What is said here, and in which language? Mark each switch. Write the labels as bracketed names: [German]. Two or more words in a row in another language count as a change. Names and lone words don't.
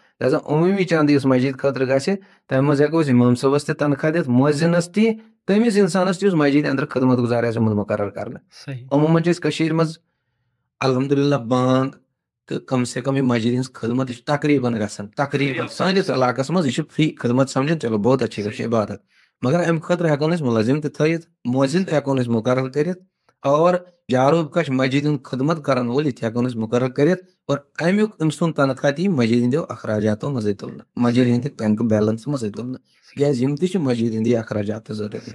[Kashmiri] لہذا عموٗمی چندٕ یُس مسجد خٲطرٕ گژھِ تمہِ منٛز ہٮ۪کو أسۍ اِمام صٲبس تہِ تنخواہ دِتھ مؤذِنس تہِ تٔمِس انسانس تہِ یُس مسجد انٛدر خدمت گُزار آسہِ آمُت مُقرر کرنہٕ. عموٗمن چھِ أسۍ کٔشیٖرِ منٛز الحمدُاللہ بانگ تہٕ کم سے کم یہِ مسجد ہٕنٛز خدمت یہِ چھِ تقریٖبن گژھان تقریٖبن سٲنِس علاقس منٛز یہِ چھِ فری خدمت سمجھن [Urdu] چلو بہت اچھی [Kashmiri] گژھِ عبادت. مگر امہِ خٲطرٕ ہٮ۪کون أسۍ مُلٲزِم تہِ تھٲیِتھ مؤذِن تہِ ہٮ۪کون أسۍ مُقرر کٔرِتھ اور جاروٗ کش مسجد ہُنٛد خدمت کرن وول یہِ تہِ ہٮ۪کون أسۍ مُقرر کٔرِتھ اور امیُک أمۍ سُنٛد تنخواہ تہِ یی مسجد ہٕنٛدیو اخراجاتو منٛزٕے تُلنہٕ مسجد ہٕنٛدِ [English] bank balance [Kashmiri] منٛزٕے تُلنہٕ تِکیٛازِ یِم تہِ چھِ مسجد ہٕنٛدی اخراجات تہٕ ضروٗرت.